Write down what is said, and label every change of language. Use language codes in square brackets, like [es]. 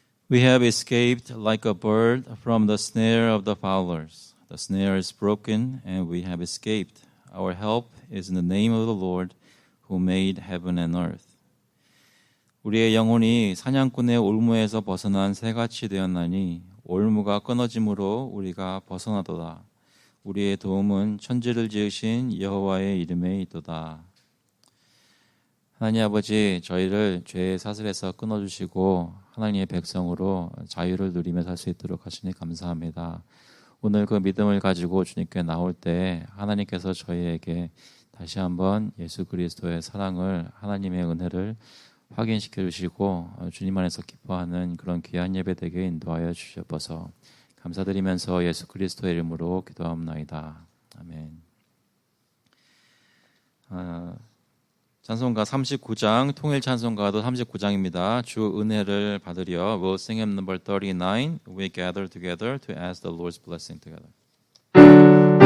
[en] We have escaped like a bird from the snare of the fowlers. The snare is broken and we have escaped. Our help is in the name of the Lord who made heaven and earth. [ko] 우리의 영혼이 사냥꾼의 올무에서 벗어난 새같이 되었나니 올무가 끊어짐으로 우리가 벗어나도다. 우리의 도움은 천지를 지으신 여호와의 이름에 있도다. 하나님 아버지, 저희를 죄의 사슬에서 끊어주시고 하나님의 백성으로 자유를 누리며 살 수 있도록 하시니 감사합니다. 오늘 그 믿음을 가지고 주님께 나올 때 하나님께서 저희에게 다시 한번 예수 그리스도의 사랑을, 하나님의 은혜를 확인시켜 주시고 주님 안에서 기뻐하는 그런 귀한 예배 되게 인도하여 주셔서 감사드리면서 예수 그리스도의 이름으로 기도하옵나이다. 아멘. 찬송가 39장, 통일 찬송가도 39장입니다. 주 은혜를 받으려 [en] We'll sing hymn number 39. We gather together to ask the Lord's blessing together.